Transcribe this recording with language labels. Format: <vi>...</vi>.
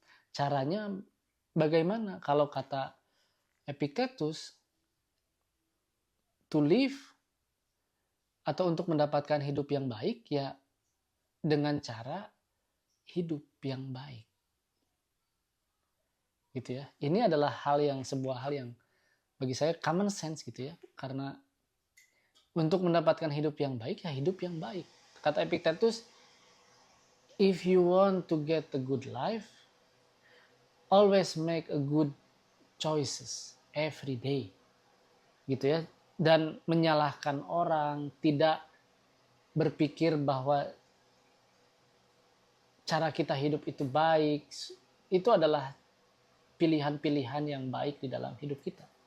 <id>Caranya bagaimana? Kalau kata Epictetus, to live atau untuk mendapatkan hidup yang baik ya dengan cara hidup yang baik. Gitu ya. Ini adalah sebuah hal yang bagi saya common sense gitu ya. Karena untuk mendapatkan hidup yang baik ya hidup yang baik.</id> <en>Kata Epictetus, if you want to get a good life, always make a good choices every day.</en> <id>Gitu ya. Dan menyalahkan orang, tidak berpikir bahwa cara kita hidup itu baik, itu adalah pilihan-pilihan yang baik di dalam hidup kita.</id>